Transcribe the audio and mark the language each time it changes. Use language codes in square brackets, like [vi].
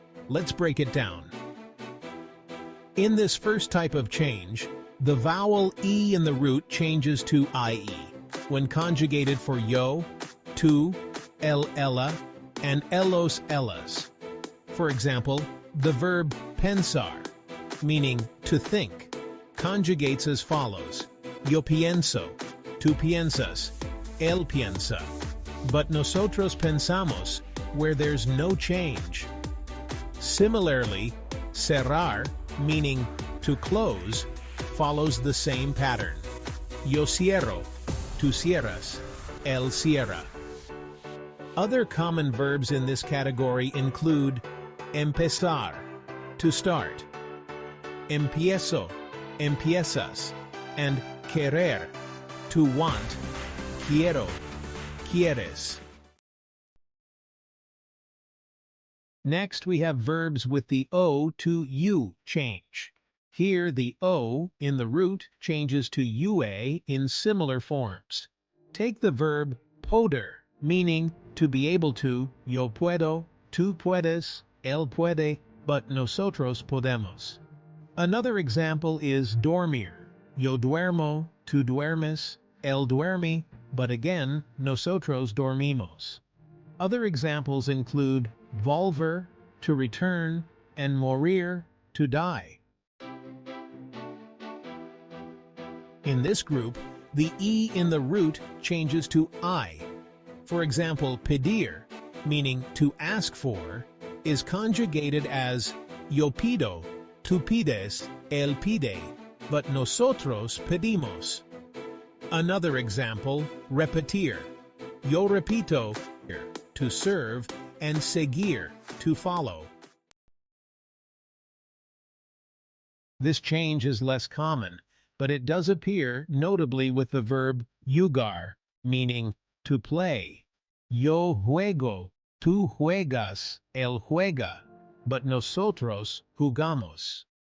[en] Let's break it down. In this first type of change, the vowel E in the root changes to IE when conjugated for yo, tú, ella, and ellos, ellas. For example, the verb pensar, meaning to think, conjugates as follows. [es] Yo pienso, tú piensas, él piensa. But nosotros pensamos, [en] where there's no change. Similarly, cerrar, meaning to close, follows the same pattern. [es] Yo cierro, tú cierras, él cierra. [en] Other common verbs in this category include empezar, to start, empiezo, empiezas, and querer, to want, quiero, quieres. Next, we have verbs with the O to U change. Here, the O in the root changes to UA in similar forms. Take the verb poder, meaning to be able to, [es] yo puedo, tú puedes, él puede, [en] but [es] nosotros podemos. [en] Another example is [es] dormir. Yo duermo, tú duermes, él duerme, [en] but again, [es] nosotros dormimos. [en] Other examples include volver, to return, and morir, to die. In this group, the E in the root changes to I. For example, pedir, meaning to ask for, is conjugated as [es] yo pido, tú pides, él pide, [en] but [es] nosotros pedimos. [en] Another example, repetir. [es] Yo repito, [en] to serve, and seguir, to follow. This change is less common, but it does appear notably with the verb jugar, meaning to play. [es] Yo juego, tú juegas, él juega, [en] but [es] nosotros jugamos.